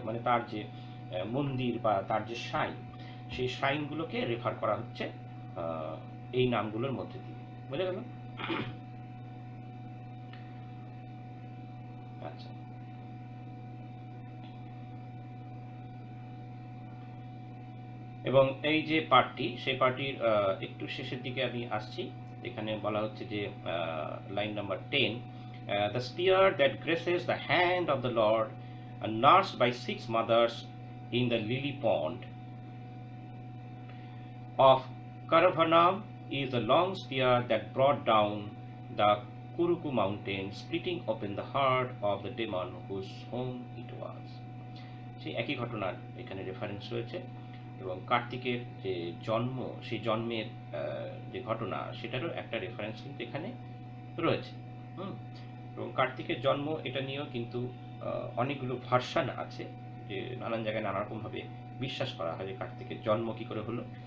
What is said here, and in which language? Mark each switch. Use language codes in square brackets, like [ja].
[bn] মানে তার যে মন্দির বা তার যে শ্রাইন, সেই শ্রাইনগুলোকে রেফার করা হচ্ছে এই নামগুলোর মধ্যে দিয়ে, বুঝে গেল? আচ্ছা, এবং এই যে পার্টটি, সেই পার্টির একটু শেষের দিকে আমি আসছি। এখানে বলা হচ্ছে যে [en] Line number 10, the spear that graces the hand of the lord, nursed by 6 mothers in the lily pond of Karavanam, is the long spear that brought down the Kuruku mountain, splitting open the heart of the demon whose home it was. [bn] সেই একই ঘটনার এখানে reference রয়েছে, এবং কার্তিকের যে জন্ম, সেই জন্মের যে ঘটনা, সেটারও একটা রেফারেন্স কিন্তু এখানে রয়েছে। এবং কার্তিকের জন্ম, এটা নিয়েও কিন্তু অনেকগুলো ভার্সান আছে, যে নানান জায়গায় নানা রকমভাবে বিশ্বাস করা হয় যে কার্তিকের জন্ম কী করে হলো।